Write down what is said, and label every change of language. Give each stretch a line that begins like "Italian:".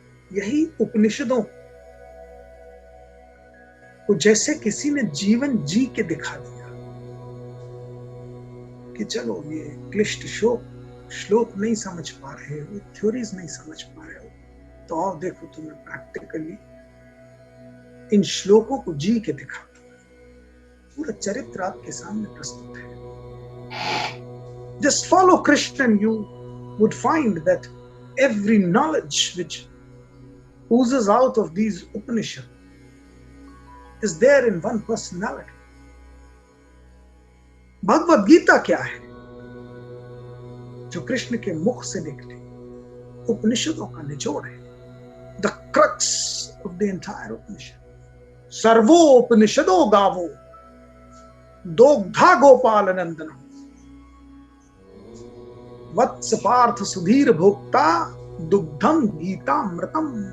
Hindi: यही उपनिषदों को जैसे किसी ने जीवन जी के दिखा दिया कि चलो ये क्लिष्ट श्लोक नहीं समझ पा रहे हो, थ्योरीज नहीं समझ पा रहे हो, तो आओ देखो तुम्हें प्रैक्टिकली इन श्लोकों को जी के दिखा दो। पूरा चरित्र आपके सामने प्रस्तुत है।
English: Just follow Krishna and you would find that every knowledge which oozes out of these Upanishads is there in one personality.
Hindi: Bhagavad Gita क्या है? जो कृष्ण के मुख से निकले उपनिषदों का निचोड़ है।
English: The crux of the entire Upanishad.
Sanskrit: सर्वोपनिषदो गावो दोग्धा गोपाल नंदन वत्स पार्थ सुधीर भोक्ता दुग्धम गीतामृतम।